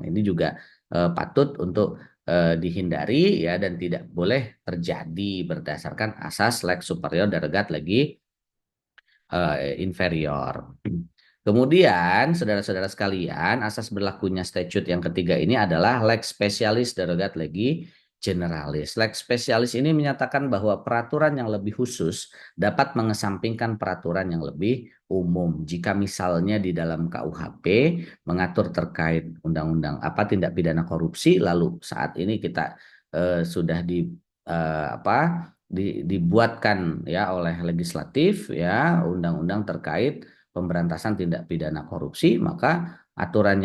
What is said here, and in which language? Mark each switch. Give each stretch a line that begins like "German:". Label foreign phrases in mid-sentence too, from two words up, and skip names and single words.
Indonesian: Ini juga patut untuk dihindari ya dan tidak boleh terjadi berdasarkan asas
Latin: lex superior derogat legi inferior.
Indonesian: Kemudian, saudara-saudara sekalian, asas berlakunya statute yang ketiga ini adalah
Latin: lex specialis derogat legi generalis. Lex specialis
Indonesian: ini menyatakan bahwa peraturan yang lebih khusus dapat mengesampingkan peraturan yang lebih umum. Jika misalnya di dalam KUHP mengatur terkait undang-undang apa tindak pidana korupsi, lalu saat ini kita sudah dibuatkan ya oleh legislatif ya undang-undang terkait pemberantasan tindak pidana korupsi, maka aturan